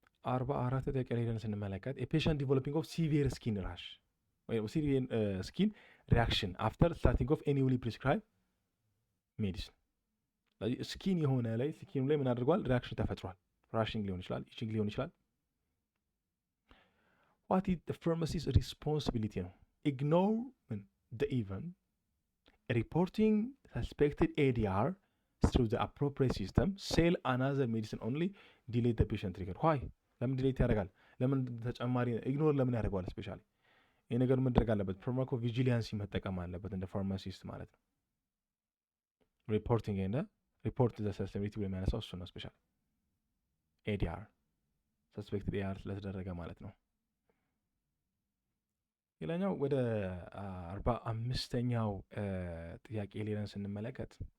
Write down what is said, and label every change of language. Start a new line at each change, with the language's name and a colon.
Amharic: 44 ተቀሪረን ስንመለከት
English: a patient developing of severe skin rash or severe skin reaction after starting of any newly prescribed medicine
Amharic: ስለዚህ ስኪን የሆነ ላይ ስኪኑ ላይ ምን አድርጓል ሪአክሽን ተፈጥሯል ራሽንግ ሊሆን ይችላል ኢቺንግ ሊሆን ይችላል
English: what is the pharmacist's responsibility
Amharic: ነው
English: ignore the event reporting suspected ADR through the appropriate system, sell another medicine only, delete the patient trigger. Why?
Amharic: ለምን ዲሌት ያደርጋል? ለምን ተጨማሪ ኢግኖር ለምን ያደርገዋል? ስፔሻሊ ይህ ነገር መድረግ አለበት። ፋርማኮ ቪጂሊያንሲ መጠቀም አለበት እንደ ፋርማሲስት ማለት ነው። ሪፖርቲንግ እንደ ሪፖርት ዘ ሰስቴቢሊቲ ብሎ የሚያነሳው እሱ ነው። ስፔሻሊ ኤዲአር ሰስፔክትድ ኤዲአር ስለተደረገ ማለት ነው። ሌላኛው ወደ 45ኛው ጥያቄ ሌላን ስንመለከት